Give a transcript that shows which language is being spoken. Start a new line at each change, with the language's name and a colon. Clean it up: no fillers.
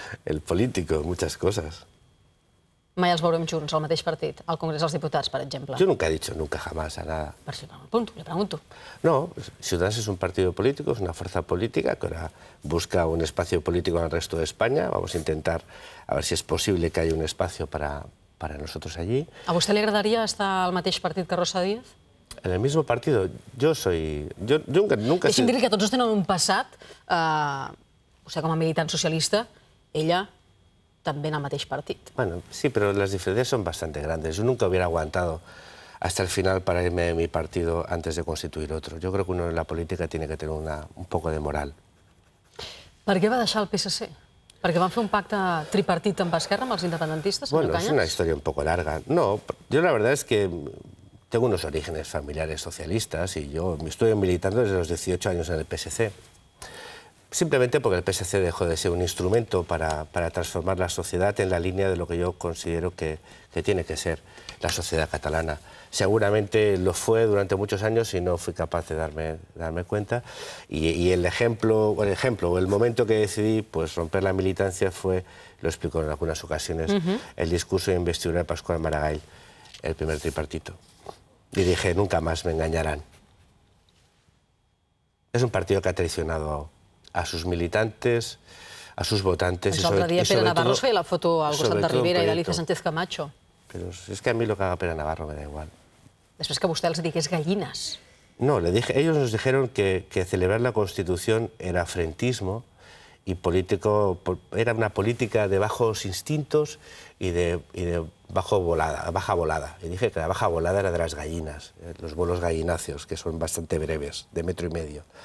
Spanish: El político, muchas cosas.
Catalan: Mai els veurem junts, al mateix partit, al Congrés dels Diputats, per exemple.
Spanish: Yo nunca he dicho nunca jamás a nada.
Catalan: Per si
Spanish: le pregunto. No, Ciudadanos es un partido político, es una fuerza política que ahora busca un espacio político en el resto de España. Vamos a intentar a ver si es posible que haya un espacio para nosotros allí.
Catalan: A vostè li agradaria estar al mateix partit que Rosa Díez?
Spanish: En el mismo partido, yo nunca...
Catalan: Deixi'm dir-li que tots dos tenen un passat, vostè com a militant socialista, ella també en el mateix partit.
Spanish: Bueno, sí, pero las diferencias son bastante grandes. Yo nunca hubiera aguantado hasta el final para irme de mi partido antes de constituir otro. Yo creo que uno en la política tiene que tener un poco de moral.
Catalan: Per què va deixar el PSC? Perquè van fer un pacte tripartit amb Esquerra, amb els independentistes, senyor Cañas?
Spanish: Bueno, es una historia un poco larga. No, yo la verdad es que tengo unos orígenes familiares socialistas y yo me estuve militando desde los 18 años en el PSC. Simplemente porque el PSC dejó de ser un instrumento para transformar la sociedad en la línea de lo que yo considero que tiene que ser la sociedad catalana. Seguramente lo fue durante muchos años y no fui capaz de darme cuenta. Y el momento que decidí pues, romper la militancia fue, lo explico en algunas ocasiones, el discurso de investidura de Pascual Maragall, el primer tripartito. Y dije, nunca más me engañarán. Es un partido que ha traicionado a sus militantes, a sus votantes...
Catalan: L'altre dia Pere Navarro feia la foto al costat de Rivera i d'Alicia Sánchez Camacho.
Spanish: Pero es que a mí lo que haga Pere Navarro me da igual.
Catalan: Després que vostè els digués gallines.
Spanish: No, ellos nos dijeron que celebrar la Constitución era afrentismo y político, era una política de bajos instintos y de baja volada. Y dije que la baja volada era de las gallinas, los vuelos gallináceos, que son bastante breves, de 1,5 metros.